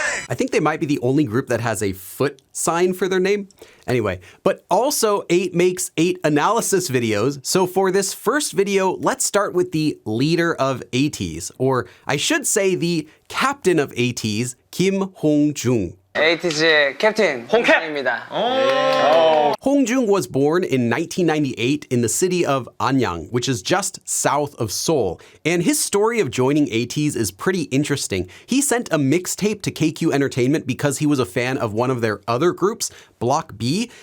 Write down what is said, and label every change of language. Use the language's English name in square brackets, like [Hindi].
[English] I think they might be the only group that has a foot sign for their name. Anyway, but also 8 makes 8 analysis videos. So for this first video, let's start with the leader of ATEEZ, or I should say the captain of ATEEZ, Kim Hongjoong. [Korean] 에이티즈의 캡틴 홍캡입니다. [English] Hongjoong was born in 1998 in the city of Anyang, which is just south of Seoul. And his story of joining ATEEZ is pretty interesting. He sent a mixtape to KQ Entertainment because he was a fan of one of their other groups, Block B.